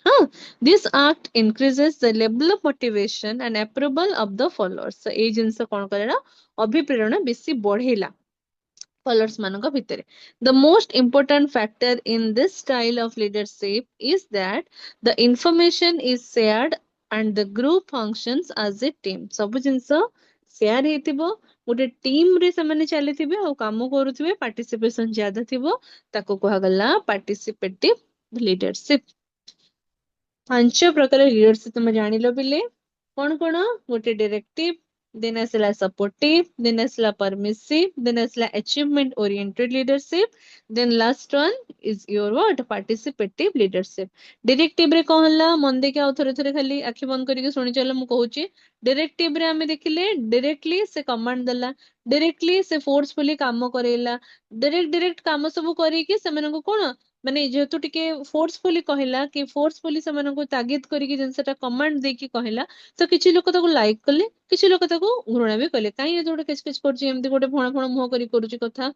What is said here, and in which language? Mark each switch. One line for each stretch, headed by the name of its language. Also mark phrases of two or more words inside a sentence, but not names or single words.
Odia: ହଁ,
English: this act increases the level of motivation and approval of the followers.
Odia: ଏଇ ଜିନିଷ କଣ କରେ ନା ଅଭିପ୍ରେରଣା ବେଶୀ ବଢେଇଲା followers ମାନଙ୍କ ଭିତରେ.
English: The most important factor in this style of leadership is that the information is shared and the group functions as a team.
Odia: ସବୁ ଜିନିଷ ସେୟାର ହେଇଥିବ, ଗୋଟେ ଟିମ ରେ ସେମାନେ ଚାଲିଥିବେ ଆଉ କାମ କରୁଥିବେ, ପାର୍ଟିସିପେସନ ज्यादा ଥିବ, ତାକୁ କୁହାଗଲା
English: participative leadership.
Odia: 5 ପ୍ରକାର ଲିଡରସିପ ତମେ ଜାଣିଲ ପିଲେ, କଣ କଣ, ଗୋଟେ ଡିରେକ୍ଟିଭ,
English: then ଆସିଲା supportive, then ଆସିଲା permissive, then ଆସିଲା achievement oriented leadership, then last one is your what, participative leadership.
Odia: directive ରେ କଣ ହେଲା, ମନ ଦେଇକି ଆଉ ଥରେ ଖାଲି ଆଖି ବନ୍ଦ କରିକି ଶୁଣି ଚାଲ, ମୁଁ କହୁଛି. directive ରେ ଆମେ ଦେଖିଲେ directly ସେ command ଦେଲା, directly ସେ forcefully କାମ କରେଇଲା, direct କାମ ସବୁ କରିକି ସେମାନଙ୍କୁ କଣ ମାନେ ଯେହେତୁ ଟିକେ ଫୋର୍ସଫୁଲି କହିଲା କି ଫୋର୍ସଫୁଲି ସେମାନଙ୍କୁ ତାଗିଦ କରିକି ଜିନିଷଟା କମାଣ୍ଡ ଦେଇକି କହିଲା, ତ କିଛି ଲୋକ ତାକୁ ଲାଇକ୍ କଲେ, କିଛି ଲୋକ ତାକୁ ଘୃଣା ବି କଲେ, କାହିଁ ଏତେ ଗୋଟେ କିଚ କିଚ କରୁଛି, ଏମିତି ଗୋଟେ ଫଣ ଫଣ ମୁହଁ କରି କରୁଛି କଥା.